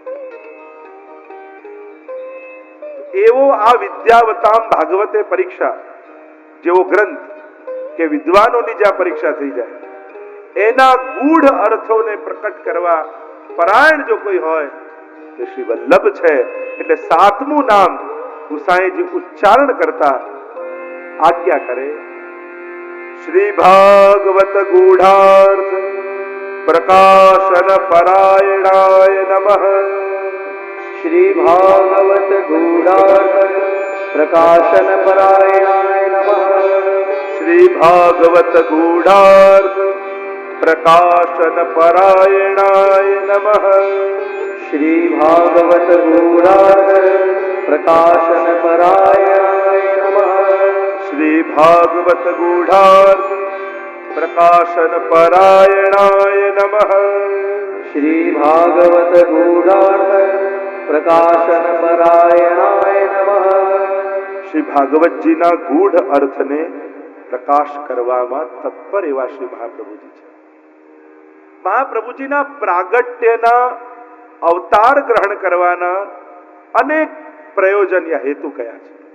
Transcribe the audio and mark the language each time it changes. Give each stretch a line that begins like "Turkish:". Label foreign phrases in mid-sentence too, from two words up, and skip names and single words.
Gujarati: એવો આ
Sanskrit: विद्यावताम भागवते परीक्षा
Gujarati: જેવો ગ્રંથ કે વિદ્વાનોની જ્યાં પરીક્ષા થઈ જાય, એના ગૂઢ અર્થોને પ્રકટ કરવા પરાયણ જો કોઈ હોય તો શ્રી વલ્લભ છે. એટલે 7મું નામ ગુસાઈજી ઉચ્ચારણ કરતા આજ્ઞા કરે,
Sanskrit: श्री भागवत गूढार्थ प्रकाशन परायणाय नमः. श्री भागवत गूढ़ार्थ प्रकाशन परायणाय नमः. श्री भागवत गूढ़ार्थ प्रकाशन परायणाय नमः. श्री भागवत गूढ़ार्थ प्रकाशन परायणाय नमः. श्री भागवत गूढ़ार्थ प्रकाशन परायणाय नमः. श्री भागवत गूढ़ार्थ प्रकाशन परायणाय नमः.
Gujarati: શ્રી ભાગવતજીના ગૂઢ અર્થને પ્રકાશ કરવામાં તત્પર એવા શ્રી મહાપ્રભુજી છે. મહાપ્રભુજીના પ્રાગટ્યના અવતાર ગ્રહણ કરવાના અનેક પ્રયોજન યા હેતુ કયા છે.